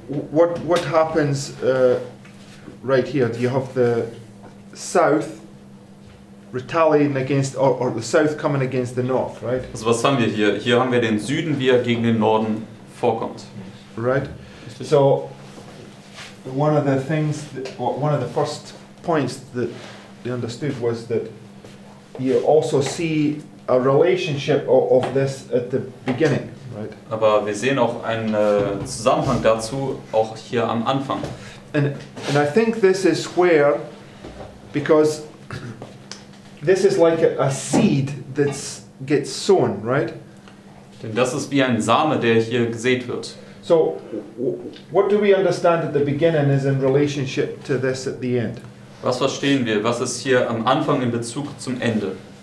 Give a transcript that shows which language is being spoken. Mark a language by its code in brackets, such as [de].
[en] What happens right here? You have the south retaliating against, or the south coming against the north, right? [de] Also was haben wir hier? Hier haben wir den Süden, wie er gegen den Norden vorkommt. [en] Right. So one of the things, one of the first points that they understood was that you also see a relationship of this at the beginning, right? [de] Aber wir sehen auch einen Zusammenhang dazu, auch hier am Anfang. [en] And I think this is where, because this is like a seed that gets sown, right? [de] Denn das ist wie ein Same, der hier gesät wird. [en] So, what do we understand at the beginning is in relationship to this at the end? [de] Was verstehen wir? Was ist hier am Anfang in Bezug zum Ende?